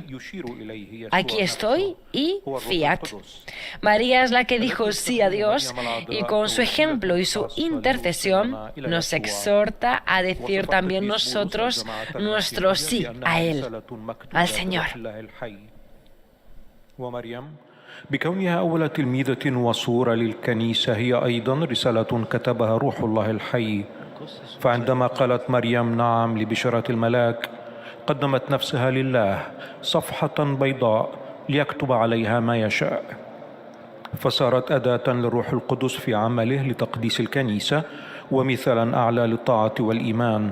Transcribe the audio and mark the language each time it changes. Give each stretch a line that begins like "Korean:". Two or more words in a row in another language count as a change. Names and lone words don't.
Spanish: Aquí estoy y fiat. María es la que dijo sí a Dios y con su ejemplo y su intercesión nos exhorta a decir también nosotros nuestro sí a Él, al Señor.
Arabic: بكونها أول تلميذة وصورة للكنيسة هي أيضا رسالة كتبها روح الله الحي فعندما قالت مريم نعم لبشارة الملاك قدمت نفسها لله صفحة بيضاء ليكتب عليها ما يشاء فصارت أداة للروح القدس في عمله لتقديس الكنيسة ومثالا أعلى للطاعة والإيمان.